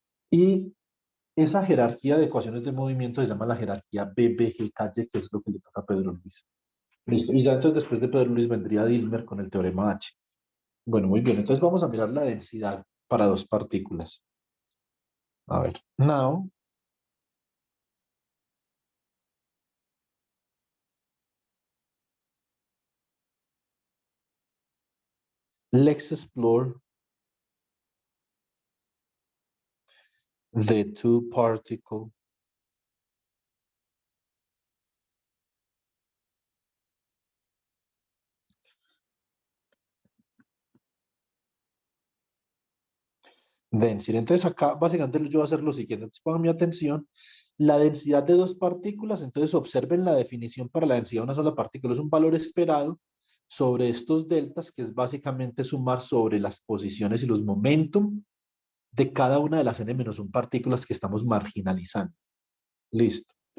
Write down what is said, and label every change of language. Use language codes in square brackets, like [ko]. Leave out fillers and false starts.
[es] Y esa jerarquía de ecuaciones de movimiento se llama la jerarquía BBG-Calle, que es lo que le toca a Pedro Luis. Listo. Y ya entonces después de Pedro Luis vendría Dilmer con el teorema H. Bueno, muy bien. Entonces vamos a mirar la densidad para dos partículas. A ver. [en] Now, let's explore the two particle density. [es] Entonces acá básicamente yo voy a hacer lo siguiente. Entonces pongan mi atención. La densidad de dos partículas, entonces observen la definición para la densidad de una sola partícula. Es un valor esperado sobre estos deltas, que es básicamente sumar sobre las posiciones y los momentum de cada una de las n-1 partículas que estamos marginalizando. Listo.